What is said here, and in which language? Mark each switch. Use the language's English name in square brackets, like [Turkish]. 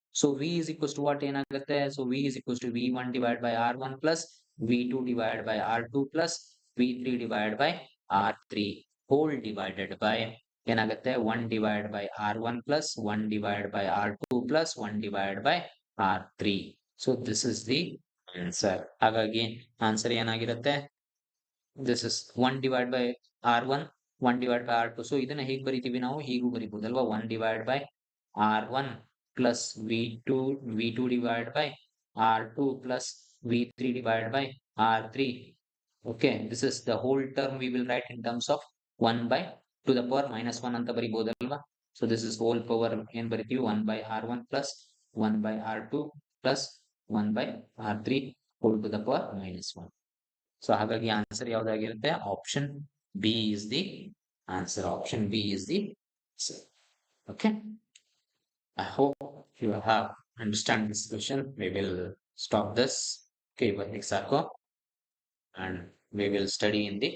[English] So V is equals to what ಏನಾಗುತ್ತೆ, so V is equals to V1 divide by R1 plus V2 divide by R2 plus V3 divide by R3 whole divided by ಏನಾಗುತ್ತೆ, 1 divide by R1 plus 1 divide by R2 plus 1 divide by R3. So this is the answer. ಹಾಗಾಗಿ answer ಏನಾಗಿರುತ್ತೆ, this is 1 divided by R1, 1 divided by R2. So [Kannada] ಇದನ್ನ ಹೇಗೆ ಬರೀತೀವಿ ನಾವು, ಹೀಗೂ ಬರೀಬಹುದಲ್ವಾ, [English] 1 divided by R1 plus V2 divided by R2 plus V3 divided by R3. Okay, this is the whole term we will write in terms of 1 by to the power minus 1 [Kannada] ಅಂತ ಬರೀಬಹುದಲ್ವಾ. [English] So this is whole power ಏನ್ ಬರೀತೀವಿ, 1 by R1 plus 1 by R2 plus 1 by R3 whole to the power minus 1. So [Kannada] ಹಾಗಾಗಿ answer ಯಾವ್ದಾಗಿರುತ್ತೆ, [English] Option B is the answer. Option B is the answer. Okay, I hope you have understand this question. We will stop this. Okay, [Kannada] ಇವತ್ತಿಗೆ ಸಾಕು, [English] and we will study in the